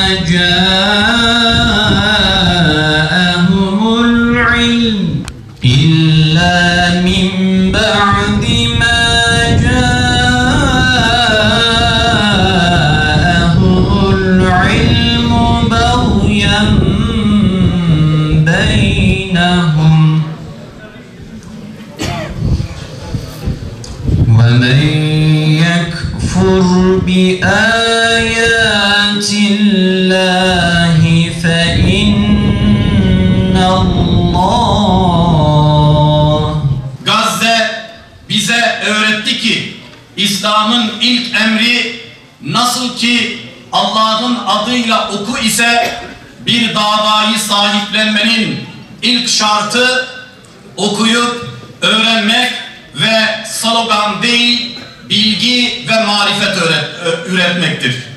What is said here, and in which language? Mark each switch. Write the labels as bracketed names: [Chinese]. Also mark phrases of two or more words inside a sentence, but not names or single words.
[Arabic] جاءهم العلم بغيا بينهم ومن يكفر بآيات الله فإن الله [Turkish] Gazze bize öğretti ki İslam'ın ilk emri nasıl ki Allah'ın adıyla oku ise bir davayı sahiplenmenin ilk şartı okuyup öğrenmek ve slogan değil bilgi ve marifet üretmektir.